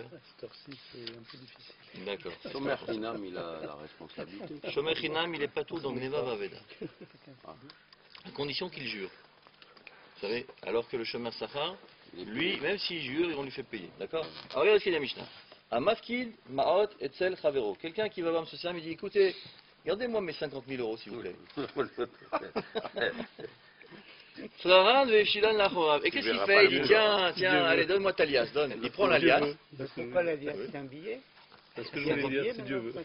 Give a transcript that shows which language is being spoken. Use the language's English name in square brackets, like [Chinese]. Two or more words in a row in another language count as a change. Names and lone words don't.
[French] Cette heure-ci, c'est un peu difficile. D'accord. [Hebrew] שומר חינם, [French] il a la responsabilité. [Hebrew] שומר חינם, [French] il est pas tout dans [Hebrew] גניבה ואבידה. [French] À condition qu'il jure. Vous savez, alors que le [Hebrew] שומר שכר, [French] lui, même s'il jure, on lui fait payer. D'accord? Alors regardez ce qu'il y a Mishnah. [Hebrew] Un מפקיד, מעות, אצל, חברו. [French] Quelqu'un qui va voir M. Sam, il dit, écoutez, gardez-moi mes 50 000 euros, s'il vous plaît. Et qu'est-ce qu'il fait? Il dit, tiens, allez, donne-moi ta liasse, donne. Il prend la liasse. Pourquoi la liasse? C'est un billet? Parce que je voulais dire, si Dieu veut.